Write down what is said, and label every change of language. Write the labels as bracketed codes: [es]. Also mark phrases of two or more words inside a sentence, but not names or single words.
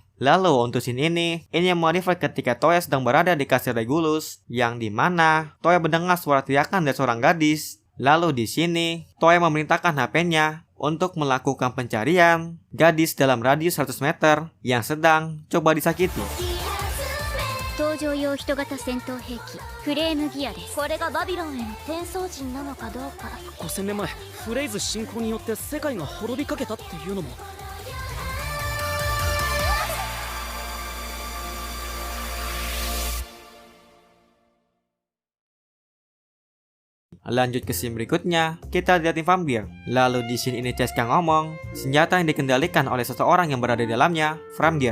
[id] Lalu untuk scene ini yang merefer ketika Toya sedang berada di kasir Regulus, yang dimana Toya mendengar suara teriakan dari seorang gadis. Lalu di sini Toya memerintahkan HP-nya untuk melakukan pencarian gadis dalam radius 100 meter yang sedang coba disakiti. [ja] 登場用人型戦闘兵器フレームギアです。これがバビロンへの転送人なのかどうか。 5000年前フレイズ侵攻によって世界が滅びかけたっていうのも。 [id] Lanjut ke scene berikutnya, kita liatin vampir. Lalu di scene ini Cheska ngomong, senjata yang dikendalikan oleh seseorang yang berada di dalamnya, vampir.